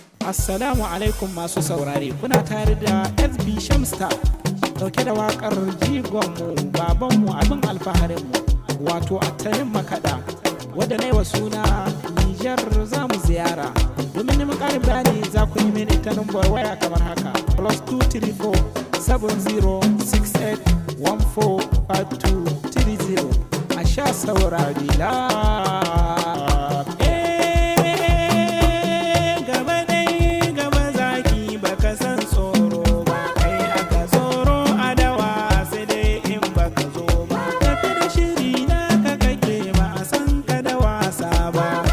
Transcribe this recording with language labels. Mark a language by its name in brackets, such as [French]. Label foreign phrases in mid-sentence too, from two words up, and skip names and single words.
[Hausa] Assalamu alaikum masu saurare, kuna tare da S B Shamstar, dauke da waƙar jigonmu, babanmu, abin alfaharinmu, wato attanin makaɗa, wadda na yi wa suna Nijar za mu ziyara. Domin neman ƙarin bayani za ku yi mini ta nambar waya kamar haka, [English] plus two three four, seven zero, six eight, one four five. two three zero. [Hausa] A sha saurari la. Eh, gaba dai gaba zaki baka san tsoro ba. Kai aka tsoro a dawa sai dai in baka zo ba. Tafi da shiri na ka kake ba a san ka da wasa ba.